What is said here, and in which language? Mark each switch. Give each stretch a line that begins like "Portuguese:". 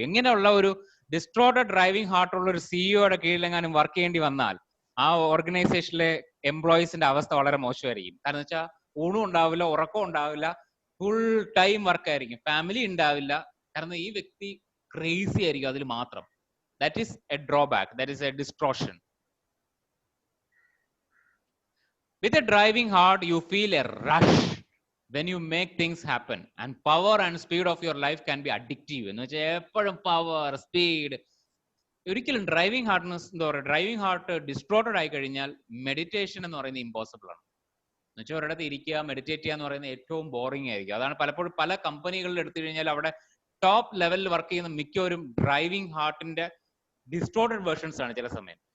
Malayalam: ഇങ്ങനെയുള്ള ഒരു distorted driving ഹാർട്ടുള്ള ഒരു സിഇഒയുടെ കീഴിലെങ്ങാനും വർക്ക് ചെയ്യേണ്ടി വന്നാൽ ആ ഓർഗനൈസേഷനിലെ എംപ്ലോയീസിന്റെ അവസ്ഥ വളരെ മോശമായിരിക്കും. കാരണം വെച്ചാൽ ഊണും ഉണ്ടാവില്ല, ഉറക്കം ഉണ്ടാവില്ല, ഫുൾ ടൈം വർക്ക് ആയിരിക്കും, ഫാമിലി ഉണ്ടാവില്ല. കാരണം ഈ വ്യക്തി ക്രേസി ആയിരിക്കും അതിൽ മാത്രം.
English: That is a drawback, that is a distortion. With a driving heart, you feel a rush when you make things happen, and power and speed of your life can be addictive.
Malayalam: എന്ന് വെച്ചാൽ എപ്പോഴും power, speed. ഒരിക്കലും driving ഹാർട്ട്നെസ് എന്താ പറയുക, driving heart distorted ആയി കഴിഞ്ഞാൽ meditation എന്ന് പറയുന്നത് ഇമ്പോസിബിൾ ആണ്. എന്ന് വെച്ചാൽ ഒരിടത്ത് ഇരിക്കുക മെഡിറ്റേറ്റ് ചെയ്യുക എന്ന് പറയുന്നത് ഏറ്റവും ബോറിംഗ് ആയിരിക്കും. അതാണ് പലപ്പോഴും പല കമ്പനികളിൽ എടുത്തു കഴിഞ്ഞാൽ അവിടെ ടോപ്പ് ലെവലിൽ വർക്ക് ചെയ്യുന്ന മിക്കവരും ഡ്രൈവിംഗ് ഹാർട്ടിന്റെ ഡിസ്ട്രോട്ടഡ് വേർഷൻസ് ആണ് ചില സമയം.